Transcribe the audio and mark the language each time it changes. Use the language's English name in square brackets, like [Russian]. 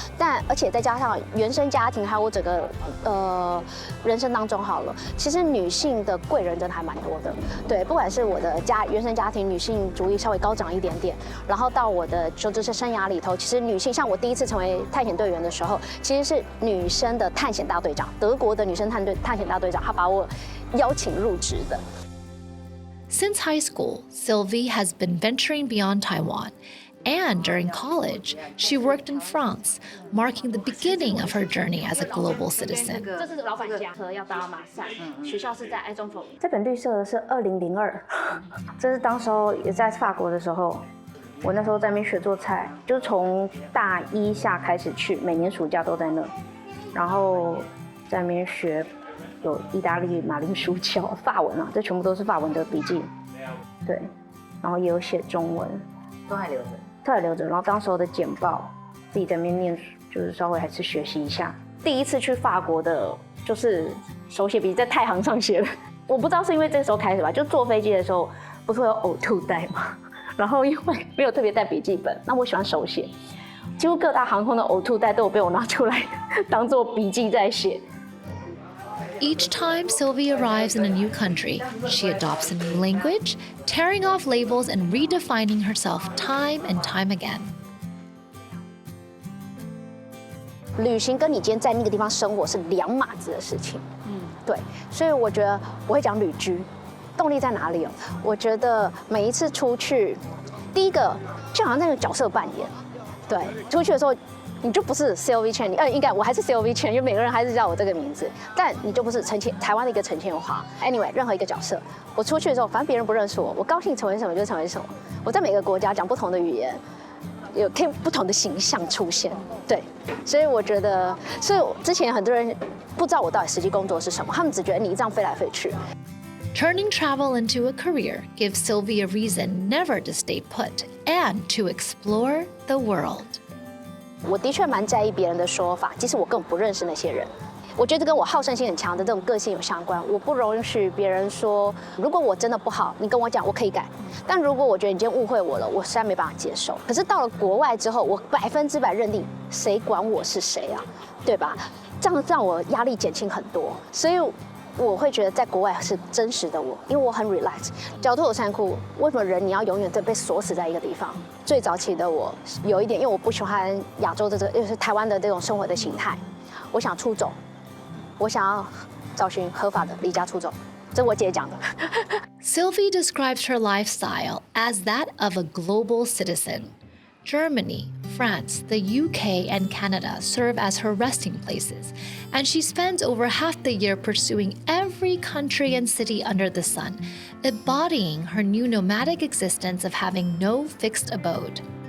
[Chinese] 但而且再加上原生家庭，还有我整个人生当中好了，其实女性的贵人真的还蛮多的。对，不管是我的原生家庭女性主义稍微高涨一点点，然后到我的求职生涯里头，其实女性像我第一次成为探险队员的时候，其实是女生的探险大队长，德国的女生探险大队长，她把我邀请入职的。 [English] Since high school, Sylvie has been venturing beyond Taiwan. And during college, she worked in France, marking the beginning of her journey as a global citizen. [Chinese] 这是老板家和要到马赛，学校是在埃中佛。这本绿色的是2002，这是当时候也在法国的时候，我那时候在那边学做菜，就是从大一下开始去，每年暑假都在那，然后在那边学，有意大利马铃薯条、法文啊，这全部都是法文的笔记，对，然后也有写中文，都还留着。都还留着，然后当时候的简报，自己在那边念，就是稍微还是学习一下。第一次去法国的，就是手写笔记在太行上写的。我不知道是因为这个时候开始吧，就坐飞机的时候不是会有呕吐袋嘛，然后因为没有特别带笔记本，那我喜欢手写，几乎各大航空的呕吐袋都有被我拿出来当做笔记在写。 [English] Each time Sylvie arrives in a new country, she adopts a new language, tearing off labels and redefining herself time and time again. [Chinese] 旅行跟你今天在那个地方生活是两码子的事情，对，所以我觉得我会讲旅居，动力在哪里哦？我觉得每一次出去，第一个就好像那个角色扮演，对，出去的时候。你就不是 Sylvie Chen， 应该我还是 Sylvie Chen，因为每个人还是叫我这个名字，但你就不是台湾的一个陈千华。 Anyway， 任何一个角色，我出去的时候，反正别人不认识我，我高兴成为什么就成为什么。我在每个国家讲不同的语言，可以不同的形象出现。对，所以我觉得，所以之前很多人不知道我到底实际工作是什么，他们只觉得你这样飞来飞去。 [English] Turning travel into a career gives Sylvie a reason never to stay put and to explore the world. [Chinese] 我的确蛮在意别人的说法，即使我根本不认识那些人。我觉得这跟我好胜心很强的这种个性有相关。我不容许别人说，如果我真的不好，你跟我讲，我可以改。但如果我觉得你今天误会我了，我实在没办法接受。可是到了国外之后，我100%认定，谁管我是谁啊？对吧？这样让我压力减轻很多。所以我会觉得在国外是真实的我，因为我很 relax。角度有残酷，为什么人你要永远被锁死在一个地方？最早期的我有一点，因为我不喜欢亚洲的就是台湾的这种生活的形态，我想出走，我想要找寻合法的离家出走。这我姐讲的。 [English] Sylvie describes her lifestyle as that of a global citizen. Germany, France, the UK, and Canada serve as her resting places, and she spends over half the year pursuing every country and city under the sun, embodying her new nomadic existence of having no fixed abode.